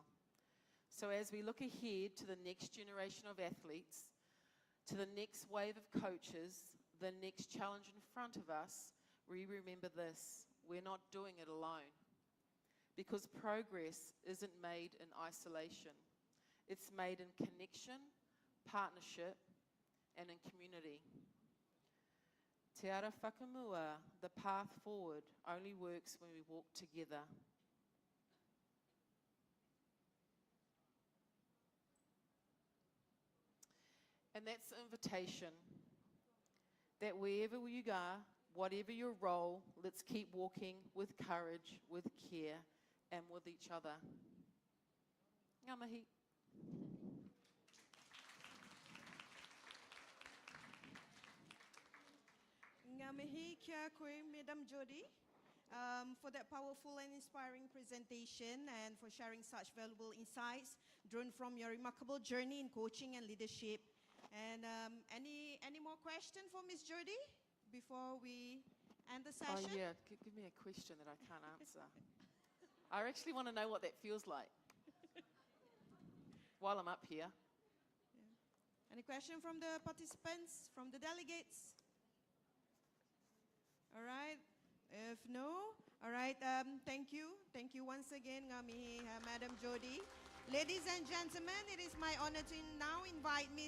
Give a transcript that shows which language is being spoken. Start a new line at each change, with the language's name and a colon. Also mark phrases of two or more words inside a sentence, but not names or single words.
English: So as we look ahead to the next generation of athletes, to the next wave of coaches, the next challenge in front of us, we remember this: we're not doing it alone. Because progress isn't made in isolation. It's made in connection, partnership, and in community.
Māori: Te ara whakamua,
English: the path forward, only works when we walk together. And that's the invitation, that wherever you are, whatever your role, let's keep walking with courage, with care, and with each other.
Māori: Ngā mihi. Ngā mihi kia koe,
English: Madam Jody, for that powerful and inspiring presentation and for sharing such valuable insights drawn from your remarkable journey in coaching and leadership. And any more question for Miss Jody before we end the session? Oh yeah, give me a question that I can't answer. I actually want to know what that feels like while I'm up here. Any question from the participants, from the delegates? All right. If no, all right. Thank you. Thank you once again,
Māori: ngā mihi,
English: Madam Jody. Ladies and gentlemen, it is my honor to now invite Ms.